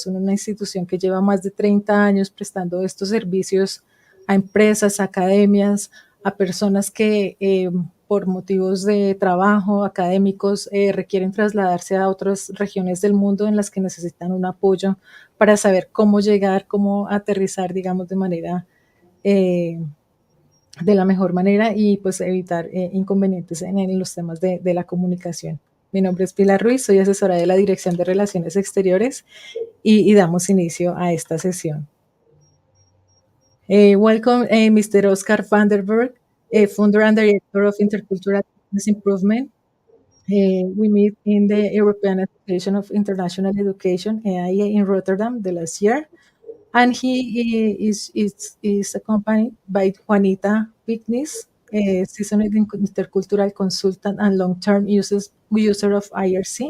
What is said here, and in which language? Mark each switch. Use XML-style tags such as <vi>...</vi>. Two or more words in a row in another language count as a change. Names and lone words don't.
<es>Son una institución que lleva más de 30 años prestando estos servicios a empresas, a academias, a personas que por motivos de trabajo académicos requieren trasladarse a otras regiones del mundo en las que necesitan un apoyo para saber cómo llegar, cómo aterrizar, digamos, de manera de la mejor manera y pues evitar inconvenientes en los temas de la comunicación. Mi nombre es Pilar Ruiz, soy asesora de la Dirección de Relaciones Exteriores y damos inicio a esta sesión.</es> <en>Welcome, Mr. Oscar van der Berg, founder and director of Intercultural Business Improvement. We meet in the European Association of International Education, EIA, in Rotterdam the last year. And he is accompanied by Juanita Pignis, a seasoned intercultural consultant and long-term user of IRC.</en>